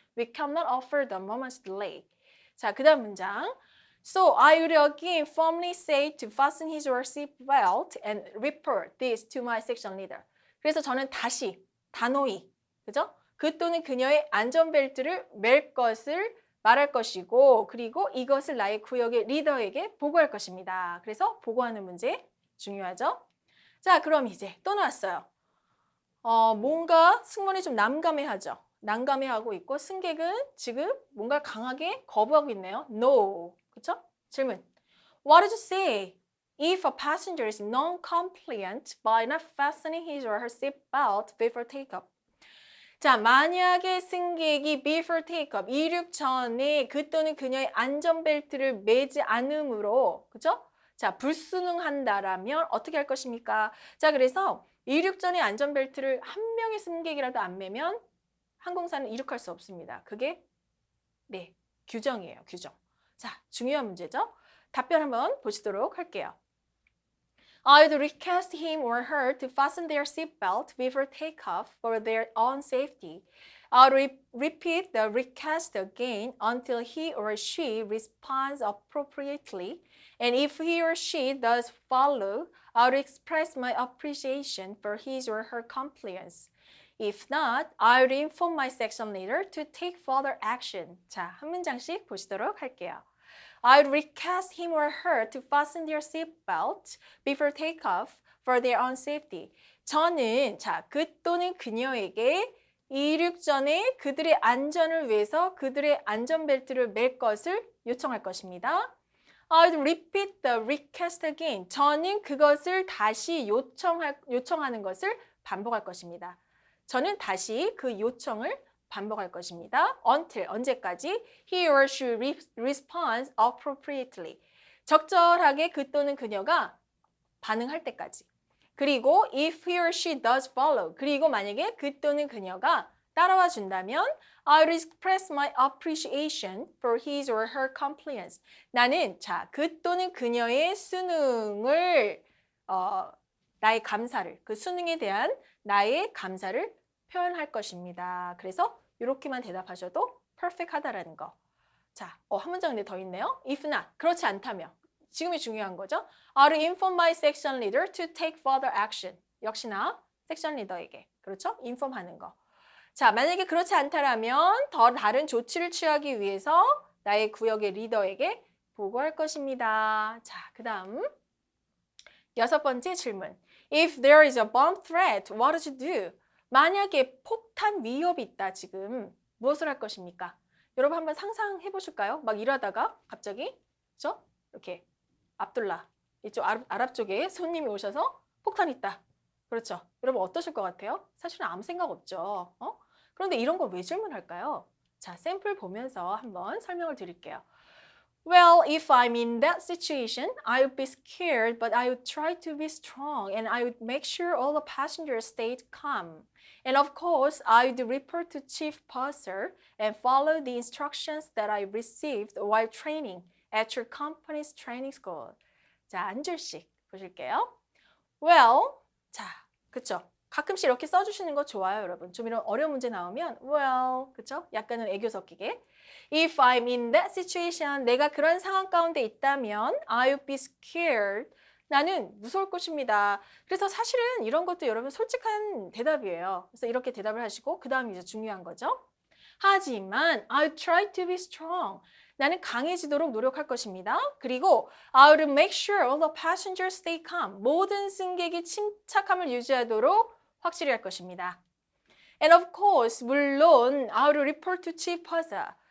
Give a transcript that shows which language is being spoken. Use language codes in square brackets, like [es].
[en] We cannot offer the moment's delay. [ko] 자, 그다음 문장. [en] So I would again firmly say to fasten his or her seatbelt and report this to my section leader. [ko] 그래서 저는 다시 단호히 그죠? 그 또는 그녀의 안전벨트를 맬 것을 말할 것이고 그리고 이것을 나의 구역의 리더에게 보고할 것입니다. 그래서 보고하는 문제 중요하죠. 자, 그럼 이제 또 나왔어요. 뭔가 승무원이 좀 난감해하죠. 난감해하고 있고 승객은 지금 뭔가 강하게 거부하고 있네요. [en] No. [ko] 그쵸? 질문. [en] What did you say? If a passenger is non-compliant by not fastening his or her seatbelt before takeoff. [ko] 자, 만약에 승객이 [en] before takeoff, [ko] 이륙 전에 그 또는 그녀의 안전벨트를 매지 않으므로, 그죠? 자, 불순응한다라면 어떻게 할 것입니까? 자, 그래서 이륙 전에 안전벨트를 한 명의 승객이라도 안 매면 항공사는 이륙할 수 없습니다. 그게 네, 규정이에요, 규정. 자, 중요한 문제죠? 답변 한번 보시도록 할게요. [en] I'd request him or her to fasten their seatbelt before takeoff for their own safety. I'll repeat the request again until he or she responds appropriately. And if he or she does follow, I'll express my appreciation for his or her compliance. If not, I'll inform my section leader to take further action. [ko] 자, 한 문장씩 보시도록 할게요. [en] I'd request him or her to fasten their seatbelt before takeoff for their own safety. [ko] 저는 그 또는 그녀에게 이륙 전에 그들의 안전을 위해서 그들의 안전벨트를 맬 것을 요청할 것입니다. [en] I'd repeat the request again. [ko] 저는 그것을 다시 요청하는 것을 반복할 것입니다. 저는 다시 그 요청을 반복할 것입니다. [en] Until, [ko] 언제까지? [en] He or she responds appropriately. [ko] 적절하게 그 또는 그녀가 반응할 때까지. 그리고 [en] if he or she does follow. [ko] 그리고 만약에 그 또는 그녀가 따라와 준다면 [en] I'll express my appreciation for his or her compliance. [ko] 나는 그 또는 그녀의 수능을 나의 감사를, 그 수능에 대한 나의 감사를 표현할 것입니다. 그래서 이렇게만 대답하셔도 perfect하다라는 거. 자, 한 문장 더 있네요. [en] If not, [ko] 그렇지 않다면. 지금이 중요한 거죠. [en] I'll inform my section leader to take further action. [ko] 역시나 섹션 리더에게. 그렇죠? 인폼하는 거. 자, 만약에 그렇지 않다라면 더 다른 조치를 취하기 위해서 나의 구역의 리더에게 보고할 것입니다. 자, 그 다음 6번째 질문. [en] If there is a bomb threat, what would you do? [ko] 만약에 폭탄 위협이 있다 지금 무엇을 할 것입니까? 여러분 한번 상상해 보실까요? 막 일하다가 갑자기 그렇죠? 이렇게 압둘라 이쪽 아랍 쪽에 손님이 오셔서 폭탄 있다. 그렇죠? 여러분 어떠실 것 같아요? 사실은 아무 생각 없죠. 그런데 이런 걸 왜 질문할까요? 자, 샘플 보면서 한번 설명을 드릴게요. [en] Well, if I'm in that situation, I would be scared, but I would try to be strong and I would make sure all the passengers stayed calm. And of course, I would report to Chief Purser and follow the instructions that I received while training at your company's training school. [ko] 자, 한 줄씩 보실게요. Well, 자, 그쵸? 가끔씩 이렇게 써주시는 거 좋아요, 여러분. 좀 이런 어려운 문제 나오면 well, 그쵸? 약간은 애교 섞이게. [en] If I'm in that situation, [ko] 내가 그런 상황 가운데 있다면 [en] I would be scared. [ko] 나는 무서울 것입니다. 그래서 사실은 이런 것도 여러분 솔직한 대답이에요. 그래서 이렇게 대답을 하시고 그 다음이 이제 중요한 거죠. 하지만 [en] I would try to be strong. [ko] 나는 강해지도록 노력할 것입니다. [en] 그리고 I would make sure all the passengers stay calm. [ko] 모든 승객이 침착함을 유지하도록 확실히 할 것입니다. [en] And of course, [ko] 물론 [en] I would report to Chief Purser.